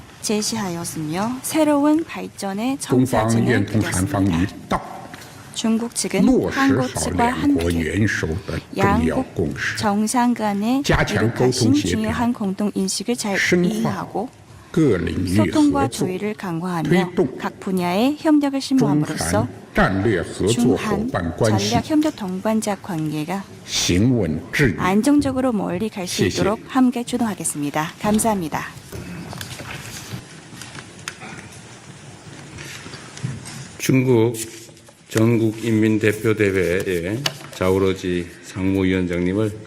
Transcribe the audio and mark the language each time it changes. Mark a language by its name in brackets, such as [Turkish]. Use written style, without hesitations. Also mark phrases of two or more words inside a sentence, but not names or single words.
[Chinese] 中方愿同韩方一道，落实好两国元首的重要共识，加强沟通协调，深化各领域合 [Korean] 소통과 [Chinese] 作， [Korean] 조의를 강화하며 [Chinese] 推动 [Korean] 각 분야의 협력을 [Chinese] 中 [Korean] 심화함으로써 [Chinese] 韩战略合作伙 [Korean] 중한 [Chinese] 伴关系 [Korean] 전략 협력 동반자 관계가 [Chinese] 行稳致远。 [Korean] 안정적으로 멀리 갈 수 [Chinese] 谢谢。 [Korean] 있도록 함께 주도하겠습니다. 감사합니다. 중국 전국인민대표대회의 자우러지 상무위원장님을